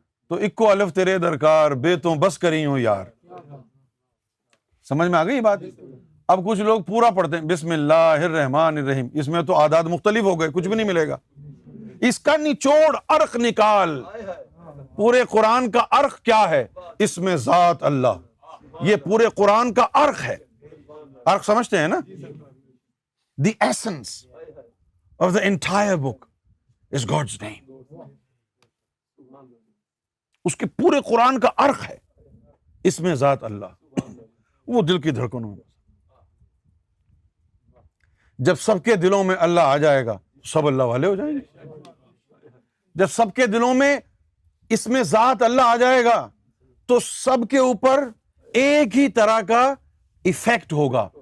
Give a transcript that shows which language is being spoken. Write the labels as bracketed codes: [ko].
[ur] تو اکو الف تیرے درکار، بے تو بس کری ہوں یار. سمجھ میں آ گئی بات؟ اب کچھ لوگ پورا پڑھتے ہیں بسم اللہ الرحمن الرحیم، اس میں تو اعداد مختلف ہو گئے، کچھ بھی نہیں ملے گا. اس کا نچوڑ عرق نکال. پورے قرآن کا عرق کیا ہے؟ اس میں ذات اللہ. یہ پورے قرآن کا عرق ہے. عرق سمجھتے ہیں نا؟ [en] The essence of the entire book is God's name. [ur] اس کے پورے قرآن کا عرق ہے اس میں ذات اللہ. وہ دل کی دھڑکنوں میں جب سب کے دلوں میں اللہ آ جائے گا سب اللہ والے ہو جائیں گے. جب سب کے دلوں میں اس میں ذات اللہ آ جائے گا تو سب کے اوپر ایک ہی طرح کا ایفیکٹ ہوگا.